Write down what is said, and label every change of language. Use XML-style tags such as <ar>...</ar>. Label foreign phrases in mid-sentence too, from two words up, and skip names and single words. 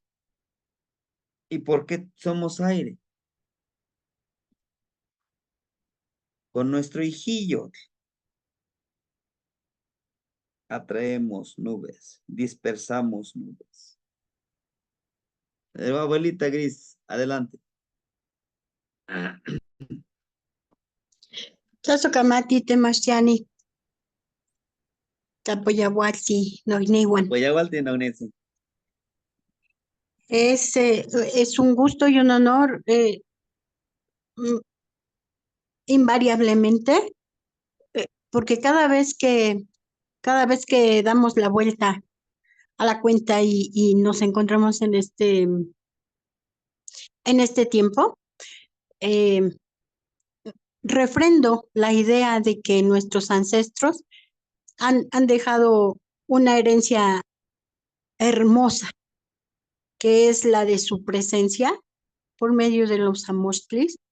<es>¿Y por qué somos aire? Con nuestro hijillo atraemos nubes, dispersamos nubes. Abuelita Gris, adelante.</es> <nah>Tlazohcamati temachtiani tlapoyaualti noicniuan.</nah> <es>Voy a voltear, Es un gusto y un honor mm, invariablemente, porque cada vez que damos la vuelta a la cuenta y nos encontramos en este tiempo, eh, refrendo la idea de que nuestros ancestros han dejado una herencia hermosa, que es la de su presencia por medio de los amostlis</es>